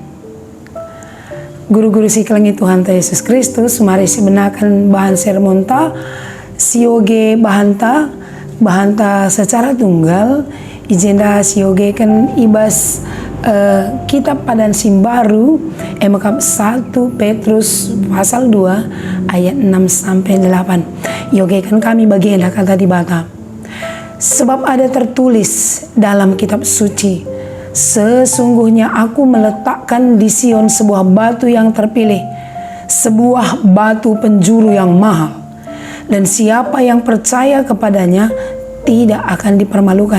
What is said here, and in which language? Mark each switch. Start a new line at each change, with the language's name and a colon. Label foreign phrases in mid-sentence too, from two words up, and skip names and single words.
Batak Karo: Guru-guru siklangi Tuhan Yesus Kristus mari sebenarkan bahan sermon ta sioge bahanta
Indonesian: secara tunggal
Batak Karo: ijenda sioge kan ibas kitab padan simbaru emakam 1 Petrus
Indonesian: pasal 2 ayat 6 sampai 8.
Batak Karo: Yoge kan kami bagi endah kata di bata.
Indonesian: Sebab ada tertulis dalam kitab suci, sesungguhnya aku meletakkan di Sion sebuah batu yang terpilih, sebuah batu penjuru yang mahal. Dan siapa yang percaya kepadanya tidak akan dipermalukan.